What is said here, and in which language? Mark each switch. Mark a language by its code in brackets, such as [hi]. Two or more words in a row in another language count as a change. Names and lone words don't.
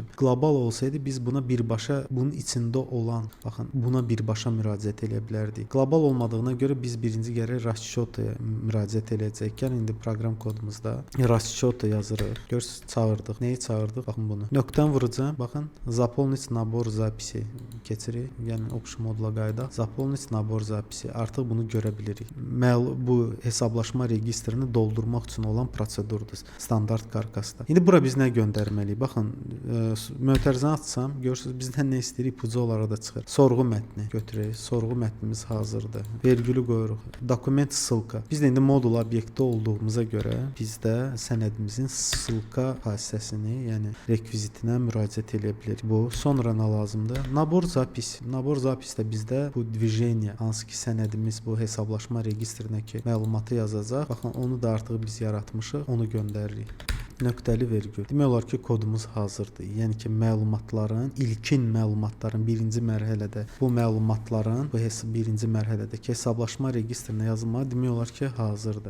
[az] Qlobal olsaydı biz buna birbaşa bunun içində olan, baxın, buna birbaşa müraciət edə bilərdik. Qlobal olmadığına görə biz birinci gərək расчётaya müraciət edəcəyik. Gəlin indi proqram kodumuzda расчёта yazırıq. Görürsüz, çağırdıq. Nəyi çağırdıq? Baxın bunu. Nöqtəni vuracağam. Baxın, [ru] заполнить набор записей keçirik. [az] Yəni oxuş modula qayıdaq. [ru] Заполнить набор записей. [az] Artıq bunu görə bilirik. Bu hesablaşma registrini doldurmaq üçün olan prosedurdur. Standart karkasda. İndi bura biz nə göndərməliyik? Baxın, mötərizəni açsam, görürsüz bizdən nə istəyirik? İpucu olaraq da çıxır. Sorğu mətni götürək. Sorğu mətnimiz hazırdır. Vergülü qoyuruq. [ru] Документ ссылка. [az] Biz də indi modul obyekti olduğumuza görə bizdə sənədimizin ссылка vasitəsini, yəni rekvizitinə müraciət edə bilərik. Bu sonra nə lazımdır? [ru] Набор запись. Набор запись [az] də bizdə bu движение, hansı ki sənədimiz bu hesablaşma registrindəki məlumatı yazacaq. Baxın, onu da artıq biz yaratmışıq. Onu göndəririk. Nöqtəli vergül. Demək olar ki, kodumuz hazırdır. Yəni ki, məlumatların, ilkin məlumatların birinci mərhələdə bu məlumatların birinci mərhələdəki hesablaşma registrinə yazılmağı demək olar ki, hazırdır.